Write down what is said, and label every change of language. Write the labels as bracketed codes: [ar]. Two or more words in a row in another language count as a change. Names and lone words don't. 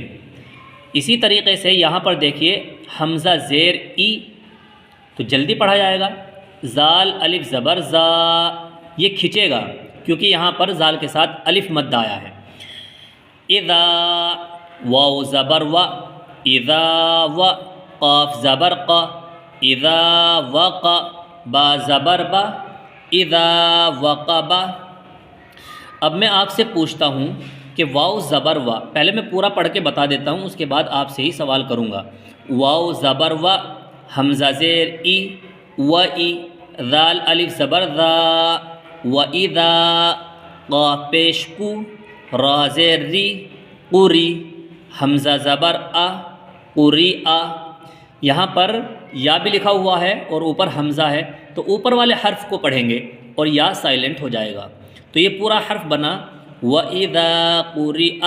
[ur] اسی طریقے سے یہاں پر دیکھیے حمزہ زیر ای تو جلدی پڑھا جائے گا، زال الف زبر زا یہ کھینچے گا کیونکہ یہاں پر زال کے ساتھ الف مد آیا ہے۔ اذا واو زبر و، اذا و، قاف زبر ق، اذا وق، با زبر با، [ar] اذا وقب۔ [ur] اب میں آپ سے پوچھتا ہوں کہ واو زبر وا، پہلے میں پورا پڑھ کے بتا دیتا ہوں، اس کے بعد آپ سے ہی سوال کروں گا۔ واو زبر وا، حمزہ زیر ای، و ای، ذال الف زبر ذا، و اذا، قاف پیش کو، را زیر ری، قری، حمزہ زبر آ، قری آ۔ یہاں پر یا بھی لکھا ہوا ہے اور اوپر حمزہ ہے، تو اوپر والے حرف کو پڑھیں گے اور یا سائلنٹ ہو جائے گا، تو یہ پورا حرف بنا [ar] وَإِذَا قُرِئَ۔